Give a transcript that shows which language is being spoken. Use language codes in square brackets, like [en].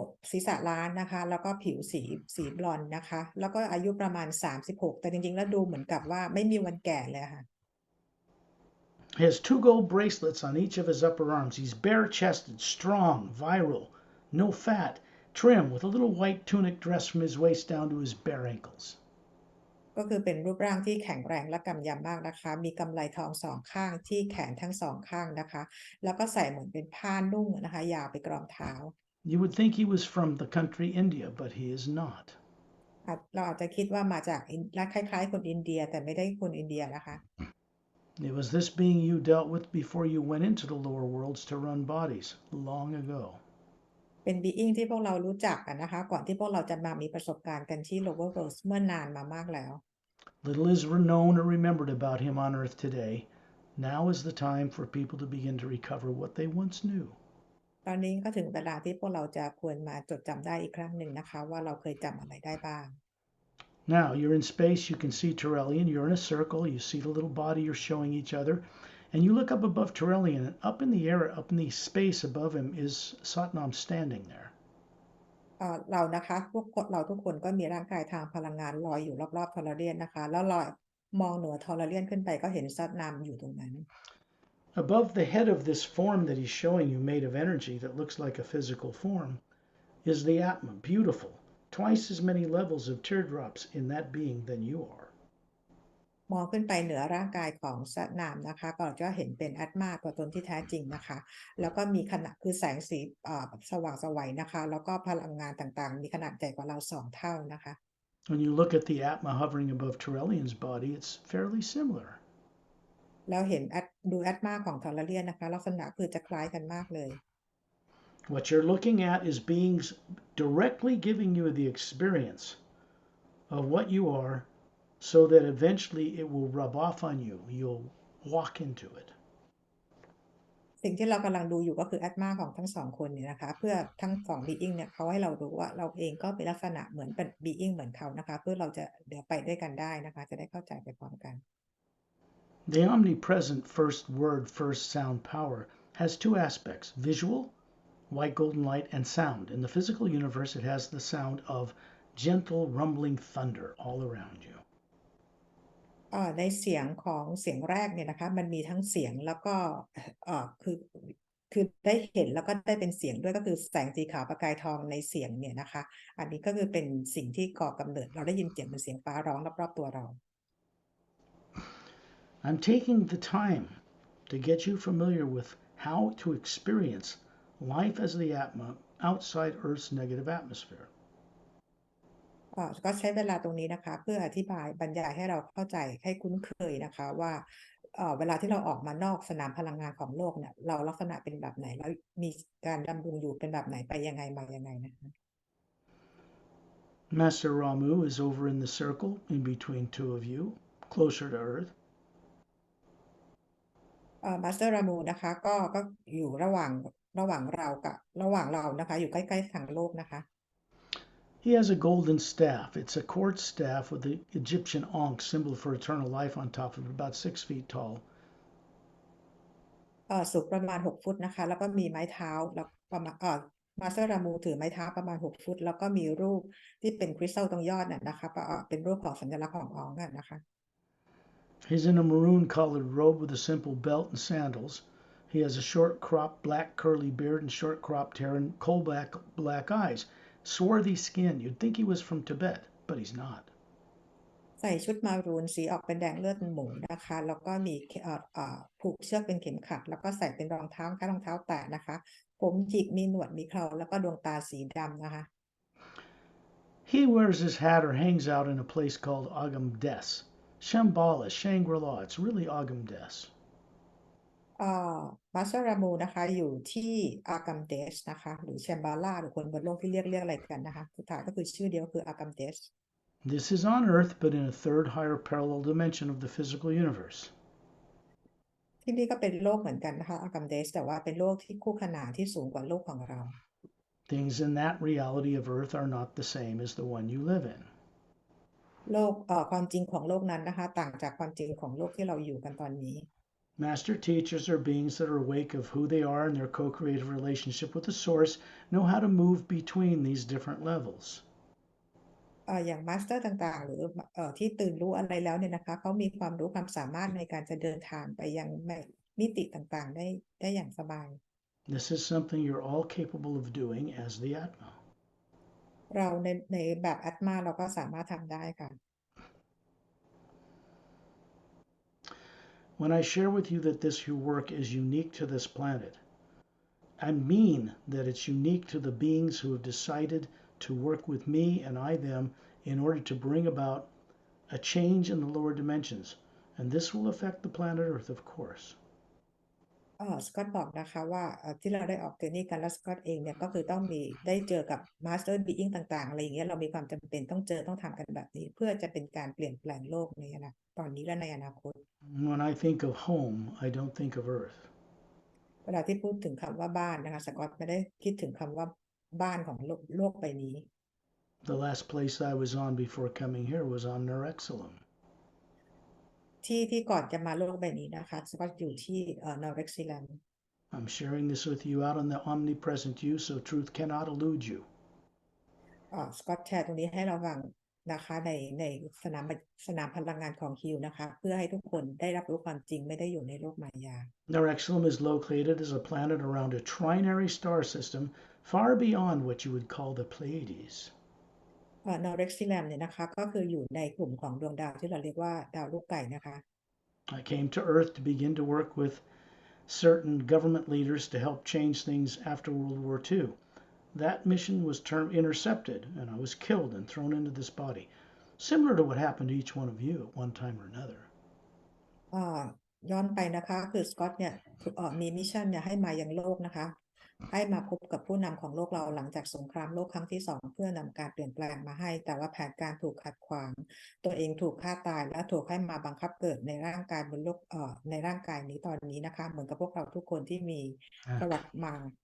[th] ศีรษะล้านนะคะแล้วก็ผิวสีบลอนด์นะคะแล้วก็อายุประมาณ36แต่จริงๆแล้วดูเหมือนกับว่าไม่มีวันแก่เลยค่ะ [en] He has 2 gold bracelets on each of his upper arms. He's bare-chested, strong, virile, no fat, trim, with a little white tunic dress from his waist down to his bare ankles. [th] ก็คือเป็นรูปร่างที่แข็งแรงและกำยำมากนะคะมีกำไลทอง2 ข้างที่แขนทั้ง2 ข้างนะคะแล้วก็ใส่เหมือนเป็นผ้านุ่งนะคะยาวไปกรอมเท้า [en] You would think he was from the country India, but he is not. [th] เราอาจจะคิดว่ามาจากคล้ายๆคนอินเดียแต่ไม่ได้คนอินเดียนะคะ [en] It was this being you dealt with before you went into the lower worlds to run bodies long ago. [th] เป็น being ที่พวกเรารู้จักกันนะคะก่อนที่พวกเราจะมามีประสบการณ์กันที่ [en] lower worlds [th] เมื่อนานมามากแล้ว [en] Little is known or remembered about him on earth today. Now is the time for people to begin to recover what they once knew. [th] ตอนนี้ก็ถึงเวลาที่พวกเราจะควรมาจดจำได้อีกครั้งหนึ่งนะคะว่าเราเคยจำอะไรได้บ้าง [en] Now you're in space, you can see Terrellian, you're in a circle, you see the little body you're showing each other, and you look up above Terrellian, and up in the air, up in the space above him is Satnam standing there. [th] เรานะคะเราทุกคนก็มีร่างกายทางพลังงานลอยอยู่รอบๆทอร์เรียนนะคะแล้วลอยมองเหนือทอร์เรียนขึ้นไปก็เห็นซัดนามอยู่ตรงนั้น [en] Above the head of this form that he's showing you made of energy that looks like a physical form is the Atma, beautiful, twice as many levels of teardrops in that being than you are. [th] มองขึ้นไปเหนือร่างกายของซัดนามนะคะก็จะเห็นเป็นอัตมาตัวตนที่แท้จริงนะคะแล้วก็มีขนาดคือแสงสีสว่างไสวนะคะแล้วก็พลังงานต่างๆมีขนาดใหญ่กว่าเรา2 เท่านะคะ [en] When you look at the Atma hovering above Terrellian's body, it's fairly similar. [th] แล้วเห็นดูอัตมาของทอร์เรียนนะคะลักษณะคือจะคล้ายกันมากเลย [en] What you're looking at is beings directly giving you the experience of what you are so that eventually it will rub off on you. You'll walk into it. [th] สิ่งที่เรากำลังดูอยู่ก็คือแอดมาของทั้งสองคนเนี่ยนะคะเพื่อทั้งสองบีอิงเนี่ยเขาให้เรารู้ว่าเราเองก็เป็นลักษณะเหมือนเป็นบีอิงเหมือนเขานะคะเพื่อเราจะเดี๋ยวไปด้วยกันได้นะคะจะได้เข้าใจไปพร้อมกัน [en] The omnipresent first word, first sound power has two aspects: visual, white golden light, and sound. In the physical universe, it has the sound of gentle rumbling thunder all around you. [th] ในเสียงของเสียงแรกเนี่ยนะคะมันมีทั้งเสียงแล้วก็คือได้เห็นแล้วก็ได้เป็นเสียงด้วยก็คือแสงสีขาวประกายทองในเสียงเนี่ยนะคะอันนี้ก็คือเป็นสิ่งที่ก่อกำเนิดเราได้ยินเสียงเป็นเสียงฟ้าร้องรอบๆตัวเรา [en] I'm taking the time to get you familiar with how to experience life as the Atma outside Earth's negative atmosphere. [th] ก็ใช้เวลาตรงนี้นะคะเพื่ออธิบายบรรยายให้เราเข้าใจให้คุ้นเคยนะคะว่าเวลาที่เราออกมานอกสนามพลังงานของโลกเนี่ยเราลักษณะเป็นแบบไหนแล้วมีการดำรงอยู่เป็นแบบไหนไปยังไงมายังไงนะคะ [en] Master Ramu is over in the circle in between two of you, closer to Earth. [th] มาสเตอร์รามูนะคะก็อยู่ระหว่างเรานะคะอยู่ใกล้ๆทางโลกนะคะ [en] He has a golden staff. It's a quartz staff with the Egyptian Ankh symbol for eternal life on top of it, about 6 feet tall. [th] สูงประมาณ6 ฟุตนะคะแล้วก็มีไม้เท้าแล้วประมาณมาสเตอร์รามูถือไม้เท้าประมาณ6 ฟุตแล้วก็มีรูปที่เป็นคริสตัลตรงยอดน่ะนะคะเป็นรูปของสัญลักษณ์ขององค์นะคะ [en] He's in a maroon colored robe with a simple belt and sandals. He has a short cropped black curly beard and short cropped hair and coal black eyes. Swarthy skin. You'd think he was from Tibet, but he's not. [th] ใส่ชุดมารูนสีออกเป็นแดงเลือดหมูนะคะแล้วก็มีผูกเชือกเป็นเข็มขัดแล้วก็ใส่เป็นรองเท้าแค่รองเท้าแตะนะคะผมหยิกมีหนวดมีเคราแล้วก็ดวงตาสีดำนะคะ [en] He wears his hat or hangs out in a place called Agam Des. Shambhala, Shangri-La. It's really Agam Des. [th] มาสรามูนะคะอยู่ที่อากัมเดชนะคะหรือแชมบาลาหรือคนบนโลกที่เรียกอะไรกันนะคะสุดท้ายก็คือชื่อเดียวคืออากัมเดช [en] This is on Earth, but in a third higher parallel dimension of the physical universe. [th] ที่นี่ก็เป็นโลกเหมือนกันนะคะอากัมเดชแต่ว่าเป็นโลกที่คู่ขนานที่สูงกว่าโลกของเรา [en] Things in that reality of Earth are not the same as the one you live in. [th] โลกความจริงของโลกนั้นนะคะต่างจากความจริงของโลกที่เราอยู่กันตอนนี้ [en] Master teachers are beings that are awake of who they are and their co-creative relationship with the source, know how to move between these different levels. [th] อย่างมาสเตอร์ต่างๆหรือที่ตื่นรู้อะไรแล้วเนี่ยนะคะเขามีความรู้ความสามารถในการจะเดินทางไปยังมิติต่างๆได้อย่างสบาย [en] This is something you're all capable of doing as the Atma. [th] เราในแบบอัตมาเราก็สามารถทำได้ค่ะ [en] When I share with you that this work is unique to this planet, I mean that it's unique to the beings who have decided to work with me and I them in order to bring about a change in the lower dimensions, and this will affect the planet Earth, of course. [th] สกอตบอกนะคะว่าที่เราได้ออกเจอร์นี่กันแล้วสกอตเองเนี่ยก็คือต้องมีได้เจอกับมาสเตอร์บีอิงต่างๆอะไรอย่างเงี้ยเรามีความจำเป็นต้องเจอต้องทำกันแบบนี้เพื่อจะเป็นการเปลี่ยนแปลงโลกในอนาคตตอนนี้และในอนาคต [en] When I think of home, I don't think of Earth. [th] เวลาที่พูดถึงคำว่าบ้านนะคะสกอตไม่ได้คิดถึงคำว่าบ้านของโลกใบนี้ [en] The last place I was on before coming here was on Nerexalum. [th] ที่ก่อนจะมาโลกใบนี้นะคะสกอตอยู่ที่นอร์เวกซิแลนด์ [en] I'm sharing this with you out on the omnipresent you, so truth cannot elude you. [th] สกอตแชร์ตรงนี้ให้เราฟังนะคะในสนามสนามพลังงานของฮิวนะคะเพื่อให้ทุกคนได้รับรู้ความจริงไม่ได้อยู่ในโลกมายา [en] Nerexalum is located as a planet around a trinary star system far beyond what you would call the Pleiades. [th] นอร์เวกซิแลนด์เนี่ยนะคะก็คืออยู่ในกลุ่มของดวงดาวที่เราเรียกว่าดาวลูกไก่นะคะ [en] I came to Earth to begin to work with certain government leaders to help change things after World War II. That mission was intercepted, and I was killed and thrown into this body, similar to what happened to each one of you at one time or another. [th] ย้อนไปนะคะคือสกอตเนี่ยมีมิชชั่นเนี่ยให้มายังโลกนะคะให้มาพบกับผู้นำของโลกเราหลังจากสงครามโลกครั้งที่2เพื่อนำการเปลี่ยนแปลงมาให้แต่ว่าแผนการถูกขัดขวางตัวเองถูกฆ่าตายและถูกให้มาบังคับเกิดในร่างกายบนโลกในร่างกายนี้ตอนนี้นะคะเหมือนกับพวกเราทุกคนที่มีประวัติมา